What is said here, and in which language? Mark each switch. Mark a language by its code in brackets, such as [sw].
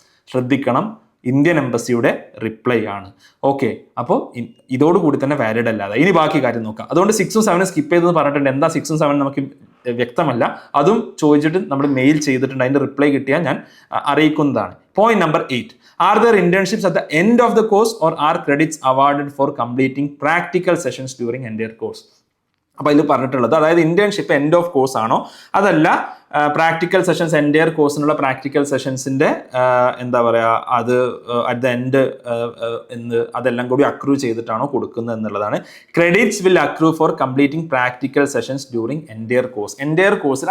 [ml] ശ്രദ്ധിക്കണം, Indian എംബസിയുടെ reply ആണ്. Okay, അപ്പോൾ ഇതോടുകൂടി തന്നെ വാലിഡ് അല്ലാതെ. ഇനി ബാക്കി കാര്യം നോക്കാം. അതുകൊണ്ട് 6ഉം 7ഉം സ്കിപ്പ് ചെയ്തെന്ന് പറഞ്ഞിട്ടുണ്ട്. എന്താ 6ഉം 7ഉം നമുക്ക് വ്യക്തമല്ല. അതും ചോദിച്ചിട്ട് നമ്മൾ മെയിൽ ചെയ്തിട്ടുണ്ട്. അതിന്റെ റിപ്ലൈ കിട്ടിയാൽ ഞാൻ അറിയിക്കുന്നതാണ്. Point number 8. [en] Are there internships at the end of the course or are credits awarded for completing practical sessions during entire course? [ml] അപ്പോൾ ഇതിൽ പറഞ്ഞിട്ടുള്ളത്, അതായത് ഇന്റേൺഷിപ്പ് എൻഡ് ഓഫ് കോഴ്സ് ആണോ അതല്ല പ്രാക്ടിക്കൽ സെഷൻസ് എൻറ്റയർ കോഴ്സിനുള്ള പ്രാക്ടിക്കൽ സെഷൻസിന്റെ എന്താ പറയുക, അത് അറ്റ് ദ എൻഡ് അതെല്ലാം കൂടി അക്രൂ ചെയ്തിട്ടാണോ കൊടുക്കുന്നത് എന്നുള്ളതാണ്. [en] Credits will accrue for completing practical sessions during entire കോഴ്സിൽ.